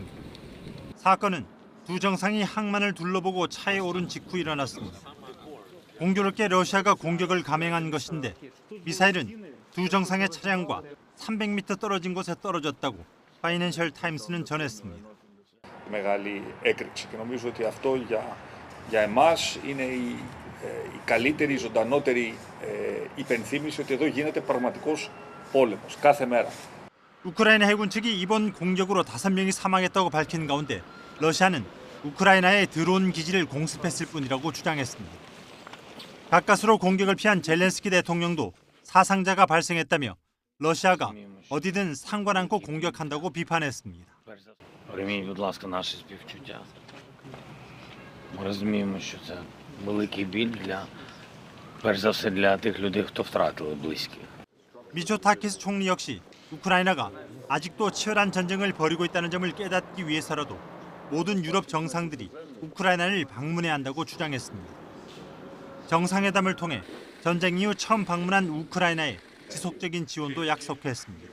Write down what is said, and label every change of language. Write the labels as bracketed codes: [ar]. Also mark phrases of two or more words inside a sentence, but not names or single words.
[ko] 사건은 두 정상이 항만을 둘러보고 차에 오른 직후 일어났습니다. 공교롭게 러시아가 공격을 감행한 것인데 미사일은 두 정상의 차량과 300m 떨어진 곳에 떨어졌다고 파이낸셜 타임스는 전했습니다. [el] μεγάλη έκρηξη και νομίζω ότι αυτό για εμάς είναι η καλύτερη, ζωντανότερη υπενθύμηση ότι εδώ γίνεται πραγματικός πόλεμος κάθε μέρα. [ko] 우크라이나 해군 측이 이번 공격으로 5명이 사망했다고 밝힌 가운데 러시아는 우크라이나의 드론 기지를 공습했을 뿐이라고 주장했습니다. 가까스로 공격을 피한 젤렌스키 대통령도 사상자가 발생했다며 러시아가 어디든 상관 않고 공격한다고 비판했습니다. [uk] Прийміть, будь ласка, наші співчуття. Ми розуміємо, що це великий біль перш за все для тих людей, хто втратили близьких. [ko] 미초타키스 총리 역시 우크라이나가 아직도 치열한 전쟁을 벌이고 있다는 점을 깨닫기 위해서라도 모든 유럽 정상들이 우크라이나를 방문해야 한다고 주장했습니다. 정상회담을 통해 전쟁 이후 처음 방문한 우크라이나에 지속적인 지원도 약속했습니다.